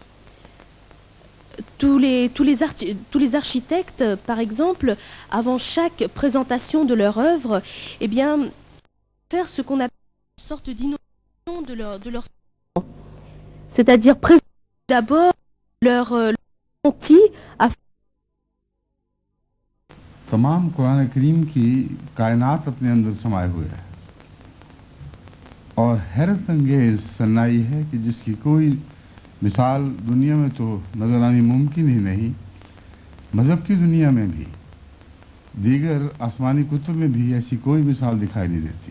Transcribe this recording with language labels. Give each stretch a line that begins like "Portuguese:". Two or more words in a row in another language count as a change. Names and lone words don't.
French: Tous les architectes, par exemple, avant chaque présentation de leur œuvre, eh bien, faire ce qu'on appelle une sorte d'inauguration de leur c'est-à-dire présenter d'abord leur ressenti afin
Urdu: تمام قرآن کریم کی کائنات اپنے اندر سمائے ہوئے ہے اور حیرت انگیز صنائی ہے کہ جس کی کوئی مثال دنیا میں تو نظر آنی ممکن ہی نہیں، مذہب کی دنیا میں بھی، دیگر آسمانی کتب میں بھی ایسی کوئی مثال دکھائی نہیں دیتی۔